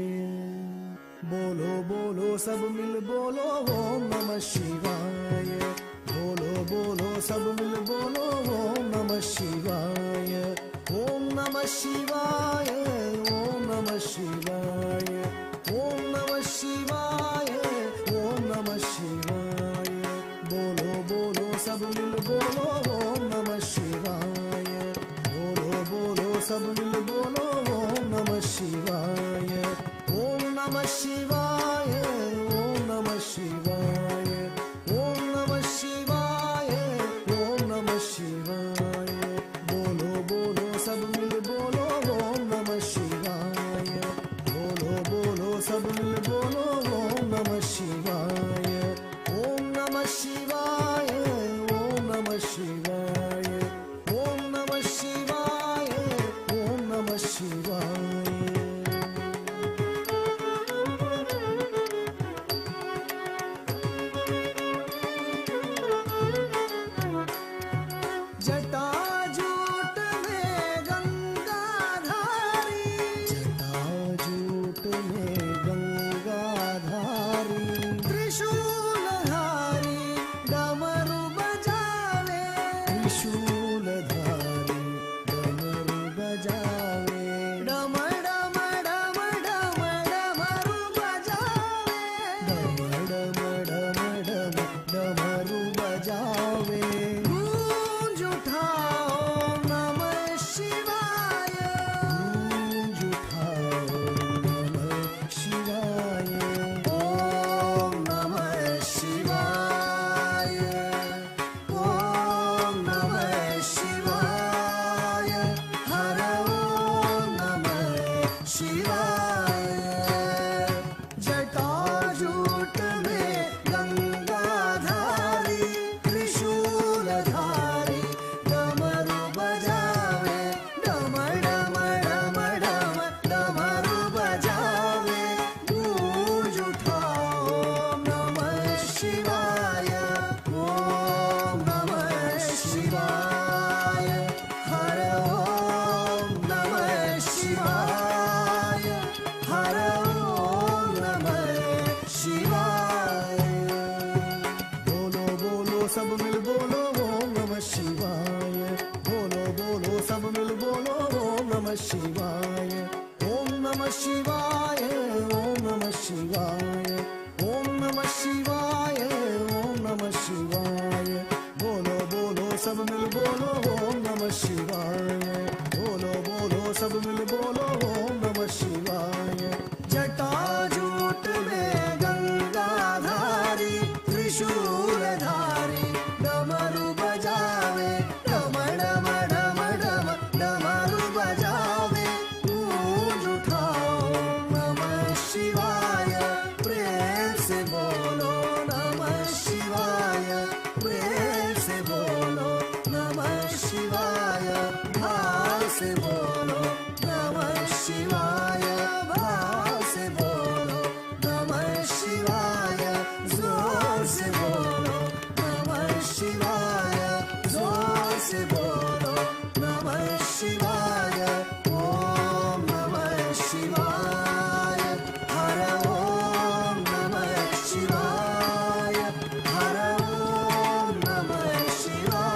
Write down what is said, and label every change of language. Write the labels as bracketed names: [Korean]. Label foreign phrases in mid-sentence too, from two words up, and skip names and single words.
[Hindi] बोलो बोलो सब मिल बोलो [Sanskrit] ओम नमः शिवाय। [Hindi] बोलो बोलो सब मिल बोलो [Sanskrit] ओम नमः शिवाय। ओम नमः शिवाय, ओम नमः शिवाय, ओम नमः शिवाय, ओम नमः शिवाय। [Hindi] बोलो बोलो सब मिल बोलो [Sanskrit] ओम नमः शिवाय। [Hindi] बोलो बोलो सब मिल बोलो [Sanskrit] ओम नमः शिवाय। ओम नमः शिवाय, ओम नमः शिवाय, ओम नमः शिवाय, ओम नमः शिवाय। [Hindi] बोलो बोलो सब मिल बोलो [Sanskrit] ओम नमः शिवाय। [Hindi] बोलो बोलो सब मिल बोलो [Sanskrit] ओम नमः शिवाय। ओम नमः शिवाय, ओम नमः शिवाय, ओम नमः शिवाय, ओम नमः शिवाय। [Hindi] जटाजूट में गंगाधारी, जटाजूट में गंगाधारी, त्रिशूलधारी डमरू बजावे, त्रिशूलधारी डमरू बजावे, डम डम डम डम डमरू बजावे, डम डम डम डम डमरू बजावे। गूंज उठाओ [Sanskrit] नमः शिवाय, [Hindi] गूंज उठाओ [Sanskrit] नमः शिवाय। ओम नमः शिवाय, ओम नमः शिवाय, हर ओम नमः शिवाय। [Hindi] जटाजूट में गंगाधारी, त्रिशूलधारी डमरू बजावे, डम डम डम डम डमरू बजावे। गूंज उठाओ [Sanskrit] नमः शिवाय, ओम नमः शिवाय, हर ओम नमः शिवाय, हर ओम नमः शिवाय। [Hindi] बोलो बोलो सब मिल बोलो [Sanskrit] ओम नमः शिवाय। [Hindi] बोलो बोलो सब मिल बोलो [Sanskrit] ओम नमः शिवाय। ओम नमः शिवाय, ओम नमः शिवाय, ओम नमः शिवाय, ओम नमः शिवाय। [Hindi] बोलो बोलो सब मिल बोलो [Sanskrit] ओम नमः शिवाय। [Hindi] बोलो बोलो सब मिल बोलो [Sanskrit] ओम नमः शिवाय। [Hindi] जटाजूट में गंगाधारी, त्रिशूलधारी डमरू बजावे, डम डम डम डम डमरू बजावे। गूंज उठाओ [Sanskrit] नमः शिवाय, [Hindi] प्रेम से बोलो [Sanskrit] नमः शिवाय, [Hindi] प्रेम से बोलो [Sanskrit] नमः शिवाय, [Hindi] भाव से बोलो [Sanskrit] नमः शिवाय, [Hindi] भाव से बोलो [Sanskrit] नमः शिवाय, [Hindi] जोर से बोलो [Sanskrit] नमः शिवाय, [Hindi] जोर से बोलो [Sanskrit] नमः शिवाय। ओम नमः शिवाय, हर ओम नमः शिवाय, हर ओम नमः शिवाय।